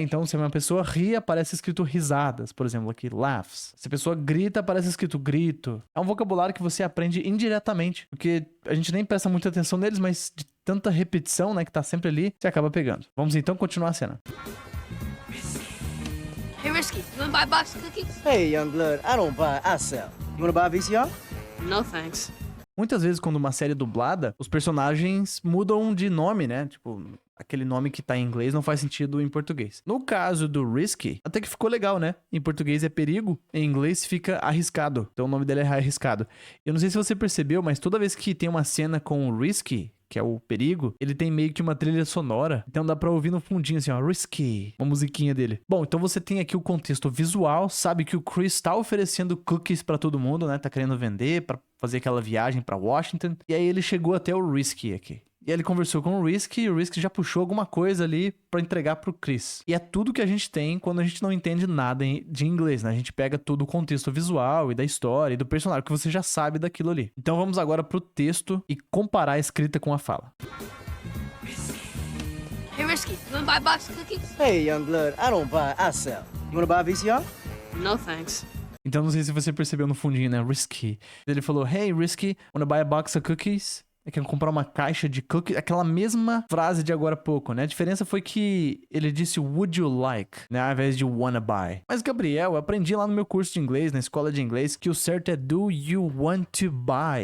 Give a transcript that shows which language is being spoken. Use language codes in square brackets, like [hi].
[pt] Então se uma pessoa ri, aparece escrito risadas, por exemplo, aqui laughs. Se a pessoa grita, aparece escrito grito. É um vocabulário que você aprende indiretamente, porque a gente nem presta muita atenção neles, mas de tanta repetição, né, que tá sempre ali, você acaba pegando. Vamos então continuar a cena. [en] Hey, Risky, you wanna buy a box of cookies? Hey, young blood, I don't buy, I sell. You wanna buy a VCR? No, thanks. [pt] Muitas vezes, quando uma série é dublada, os personagens mudam de nome, né? Tipo, aquele nome que tá em inglês não faz sentido em português. No caso do Risky, até que ficou legal, né? Em português é perigo, em inglês fica arriscado. Então o nome dele é arriscado. Eu não sei se você percebeu, mas toda vez que tem uma cena com o Risky, que é o perigo, ele tem meio que uma trilha sonora. Então dá pra ouvir no fundinho assim, ó, Risky, uma musiquinha dele. Bom, então você tem aqui o contexto visual, sabe que o Chris tá oferecendo cookies pra todo mundo, né? Tá querendo vender pra fazer aquela viagem pra Washington. E aí ele chegou até o Risky aqui. E aí ele conversou com o Risky e o Risky já puxou alguma coisa ali pra entregar pro Chris. E é tudo que a gente tem quando a gente não entende nada de inglês, né? A gente pega todo o contexto visual e da história e do personagem, que você já sabe daquilo ali. Então vamos agora pro texto e comparar a escrita com a fala. [en] Hey, Risky, you wanna buy a box of cookies? Hey, young blood, I don't buy, I sell. You wanna buy a VCR? No, thanks. [pt] Então não sei se você percebeu no fundinho, né? Risky. Ele falou, [en] hey, Risky, wanna buy a box of cookies? [pt] quer comprar uma caixa de cookies, aquela mesma frase de agora há pouco, né? A diferença foi que ele disse [en] would you like, [pt] né? Ao invés de [en] wanna buy. [pt] Mas, Gabriel, eu aprendi lá no meu curso de inglês, na escola de inglês, que o certo é [en] do you want to buy.